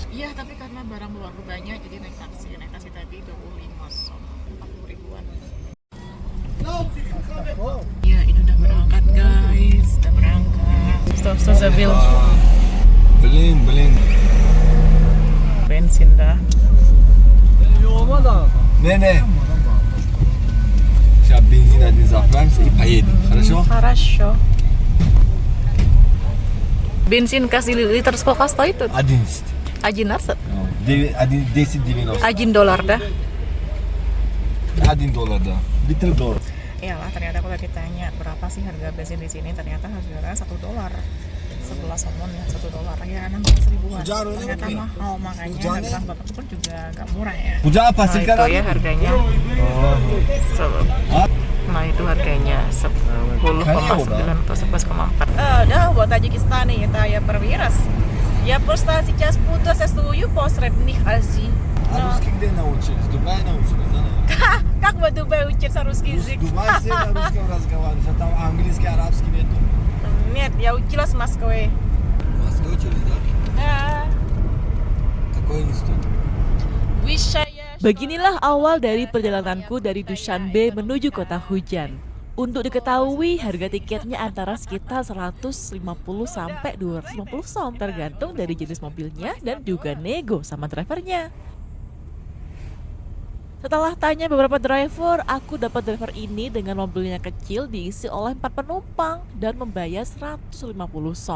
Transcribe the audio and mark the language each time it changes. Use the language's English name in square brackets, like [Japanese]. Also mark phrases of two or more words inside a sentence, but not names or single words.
[Indonesian] Iya, tapi karena barang luarku banyak jadi naik taksi tadi 25 som, 40 ribuan. Ya, ini udah berangkat guys, udah berangkat. Stop Zabil. [Russian] Блин. [Indonesian] Bensin dah. [Russian] Не. Сейчас бензин один заправимся и поедем. Хорошо? Хорошо. [Indonesian] Bensin kasih liter [Russian] сколько стоит тут? 11. 11? 10.90. [Indonesian] $1 dah. [Russian] $1, да. Литр доллар. [Indonesian] Iyalah, ternyata aku tadi tanya berapa sih harga bensin di sini, ternyata harganya $1. 11 somon ya, $1 ya, 16 ribuan. Ternyata mahal, makanya harga bapak pun juga agak murah ya. apa sih Itu ya harganya. Nah itu harganya 10,9 atau 11,4. [Russian] Да, вот Таджикистан это я первый раз. Я просто сейчас путаюсь, стою посред них Азии. А русский где научились? В Дубае научились, да? Как в Дубае учится русский язык? В Дубае все на русском разговаривают, а там английский, арабский нету. Нет, я училась в Москве. В Москве учились, да? Да. Какой институт? Высшая. [Indonesian] Beginilah awal dari perjalananku dari Dushanbe menuju kota Hujan. Untuk diketahui, harga tiketnya antara sekitar 150 sampai 250 som, tergantung dari jenis mobilnya dan juga nego sama drivernya. Setelah tanya beberapa driver, aku dapat driver ini dengan mobilnya kecil diisi oleh 4 penumpang dan membayar 150 som.